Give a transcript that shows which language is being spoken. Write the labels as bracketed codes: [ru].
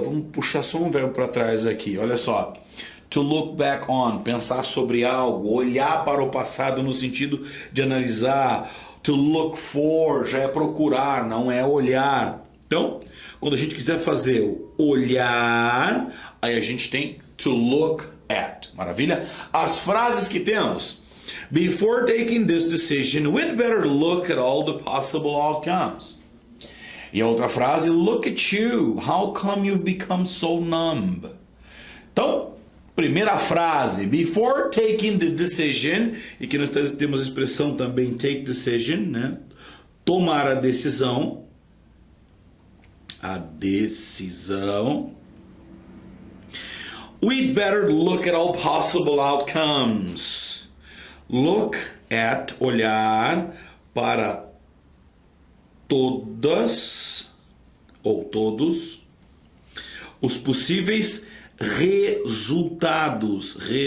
[pt] Vamos puxar só um verbo para trás aqui, olha só. [en] To look back on, [pt] pensar sobre algo, olhar para o passado no sentido de analisar. To look for, já é procurar, não é olhar. Então, quando a gente quiser fazer o olhar, aí a gente tem to look at. Maravilha? As frases que temos. [en] Before taking this decision, we'd better look at all the possible outcomes. [pt] E a outra frase, [en] look at you. How come you've become so numb? [pt] Então, primeira frase, [en] before taking the decision, [pt] e que nós temos a expressão também take decision, né? Tomar a decisão. A decisão. [en] We'd better look at all possible outcomes. [pt] Look at, olhar para todas ou todos os possíveis resultados.